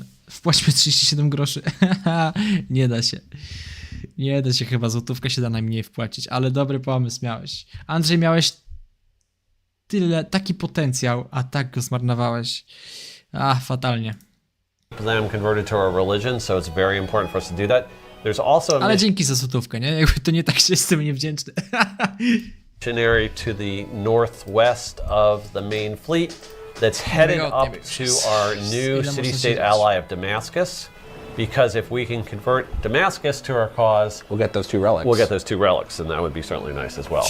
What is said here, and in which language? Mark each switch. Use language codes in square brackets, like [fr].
[pl] Wpłaćmy 37 groszy. Nie da się. Nie da się chyba, złotówkę się da najmniej wpłacić, ale dobry pomysł miałeś. Andrzej, miałeś taki potencjał, a tak go zmarnowałeś. Fatalnie. [en] them converted to our religion, so it's very important for us to do that. There's also a [pl] Ale dzięki za złotówkę, nie? Jakby to nie tak się jestem niewdzięczny. [en] missionary to the northwest of the main fleet that's headed up to our new city-state ally of Damascus, because if we can convert Damascus to our cause, We'll get those 2 relics. we'll get those 2 relics, and that would be certainly nice as well.